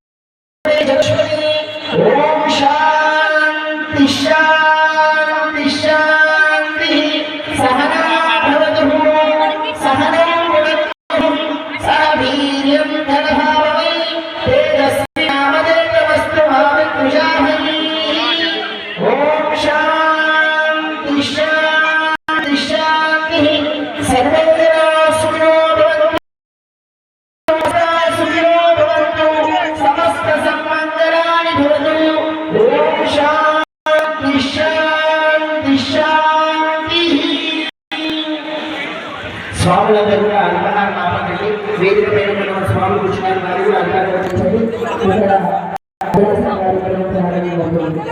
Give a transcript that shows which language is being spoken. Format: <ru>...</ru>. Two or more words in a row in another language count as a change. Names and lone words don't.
<sa>ॐ शान्ति शान्ति शान्तिः सहना भवतु सहनौ भुनक्तु सह वीर्यं तदभावै तेजस्विनामदेवस्तु मा विद्विषावहै ॐ शान्ति शान्ति शान्तिः सर्वे जनाः सुखिनो भवन्तु सुखिनो भवन्तु समस्त सन्मङ्गलानि भवतु ॐ शान्ति शान्ति शान्तिः</sa> <te>స్వాములందరూ కూడా అల్పహారం ఆపకండి వేదిక పైన ఉన్న స్వామి కూర్చున్నారు వారు కూడా అల్పహారం వహించండి ఇక్కడ దేవస్థాన కార్యక్రమం ప్రారంభమవుతుంది</te>